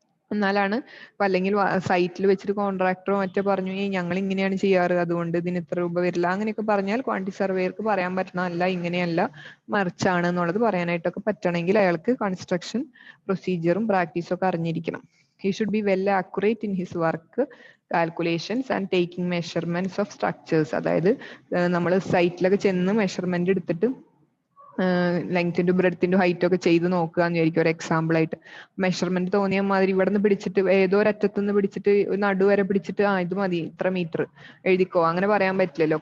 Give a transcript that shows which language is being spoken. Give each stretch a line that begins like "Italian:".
Malayalam: എന്നാലാണ് അല്ലെങ്കിൽ സൈറ്റിൽ വെച്ചിട്ട് കോൺട്രാക്ടറോ മറ്റോ പറഞ്ഞു ഞങ്ങൾ ഇങ്ങനെയാണ് ചെയ്യാറ് അതുകൊണ്ട് ഇതിന് ഇത്ര രൂപ വരില്ല അങ്ങനെയൊക്കെ പറഞ്ഞാൽ ക്വാണ്ടിറ്റി സർവേയർക്ക് പറയാൻ പറ്റണമല്ല, ഇങ്ങനെയല്ല മറിച്ചാണ് എന്നുള്ളത് പറയാനായിട്ടൊക്കെ പറ്റണമെങ്കിൽ അയാൾക്ക് കൺസ്ട്രക്ഷൻ പ്രൊസീജിയറും പ്രാക്ടീസും ഒക്കെ അറിഞ്ഞിരിക്കണം.
English: He should be well accurate in his work calculations and taking measurements of structures.
Malayalam: അതായത് നമ്മൾ സൈറ്റിലൊക്കെ ചെന്ന് മെഷർമെന്റ് എടുത്തിട്ട് ലെങ്തിന്റെ ബ്രെഡ്ത്തിന്റെ ഹൈറ്റ് ഒക്കെ ചെയ്ത് നോക്കുക എന്ന് വിചാരിക്കും. ഒരു എക്സാമ്പിൾ ആയിട്ട് മെഷർമെന്റ് തോന്നിയ മാതിരി ഇവിടെ നിന്ന് പിടിച്ചിട്ട് ഏതോ ഒരറ്റത്തുനിന്ന് പിടിച്ചിട്ട് നടുവരെ പിടിച്ചിട്ട് ഇത് മതി ഇത്ര മീറ്റർ എഴുതിക്കോ അങ്ങനെ പറയാൻ പറ്റില്ലല്ലോ.